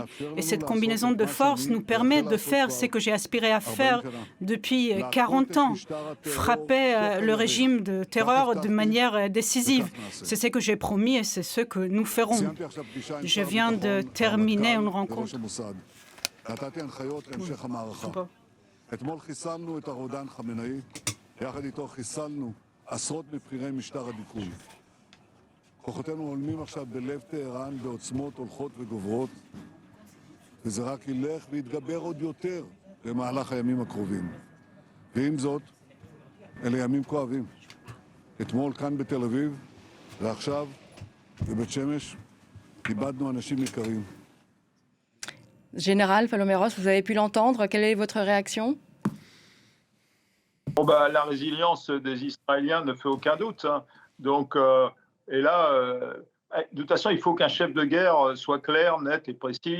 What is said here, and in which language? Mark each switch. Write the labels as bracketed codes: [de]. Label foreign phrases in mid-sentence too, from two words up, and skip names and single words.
[fr] Et cette combinaison de forces nous permet de faire ce que j'ai aspiré à faire depuis 40 ans, frapper le régime de terreur de manière décisive. C'est ce que j'ai promis et c'est ce que nous ferons. Je viens de terminer une rencontre. [he] נתתי הנחיות להמשך המערכה. אתמול חיסלנו את הרודן חמינאי, יחד איתו חיסלנו עשרות מבכירי משטר הדיכוי. כוחותינו עולמים עכשיו בלב טהרן בעוצמות הולכות וגוברות, וזה רק ילך ויתגבר עוד יותר במהלך הימים הקרובים. ועם זאת, אלה ימים כואבים. אתמול כאן בתל אביב, ועכשיו בבית שמש, איבדנו אנשים יקרים. [fr] Général Paloméros, vous avez pu l'entendre. Quelle est votre réaction? La résilience des Israéliens ne fait aucun doute. Hein. Donc, et là, de toute façon, il faut qu'un chef de guerre soit clair, net et précis.